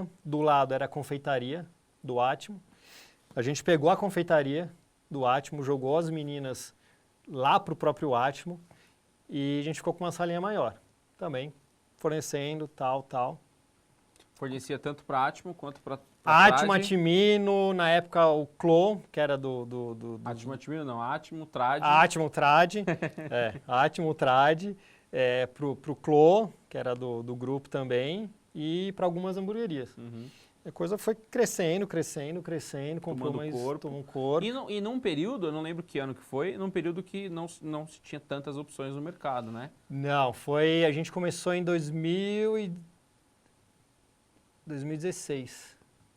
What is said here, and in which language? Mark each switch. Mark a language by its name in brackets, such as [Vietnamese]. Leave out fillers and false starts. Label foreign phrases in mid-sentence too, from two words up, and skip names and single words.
[Portuguese] Do lado era a confeitaria do Atmo. A gente pegou a confeitaria do Atmo, jogou as meninas lá para o próprio Atmo e a gente ficou com uma salinha maior. Também fornecendo, tal. Fornecia tanto para Atmo quanto para Atmo, Atimino, na época o Clo, que era Atmo, Atimino não, Atmo, Trad. Atmo, Trad, Atmo, Trad, pro Clo, que era do grupo também, e para algumas hamburguerias. A coisa foi crescendo, comprou mais, tomou um corpo. E num período, eu não lembro que ano que foi, num período que não se tinha tantas opções no mercado, né? Não, a gente começou em 2016.